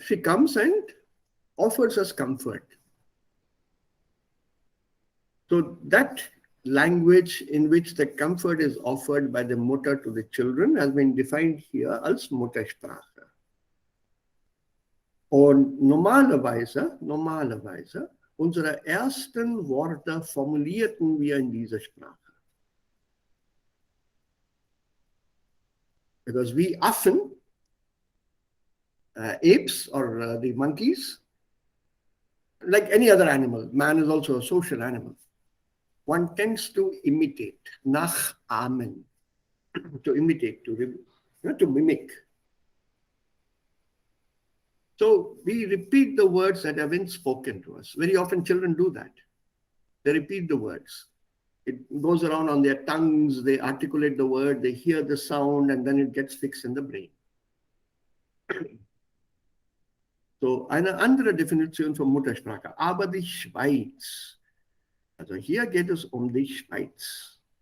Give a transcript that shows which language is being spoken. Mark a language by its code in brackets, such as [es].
[en] She comes and offers us comfort. So that language in which the comfort is offered by the Mutter to the children has been defined here [de] als Muttersprache. Und normalerweise, unsere ersten Worte formulierten wir in dieser Sprache. [en] Because we often, apes or the monkeys, like any other animal, man is also a social animal. One tends to imitate, nachahmen, to imitate, to mimic. So we repeat the words that have been spoken to us. Very often children do that. They repeat the words. It goes around on their tongues, they articulate the word, they hear the sound, and then it gets fixed in the brain. [de] So eine andere Definition von Muttersprache, aber die Schweiz. Also hier geht es die Schweiz.